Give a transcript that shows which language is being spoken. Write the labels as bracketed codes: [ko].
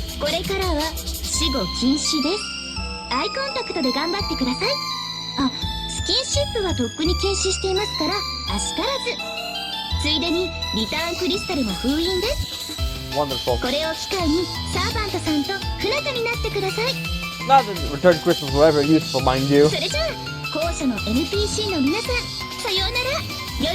[ja] これからは死後禁止です。アイコンタクトで頑張ってください。あ、スキンシップはとっくに禁止していますからあしからず。ついでにリターンクリスタルも封印です。 [en] Wonderful. [ja] これを機会にサーバントさんと不仲になってください。 [en] Not that return crystals were ever useful, mind you. [ja] それじゃあ校舎の NPC の皆さん、さようなら。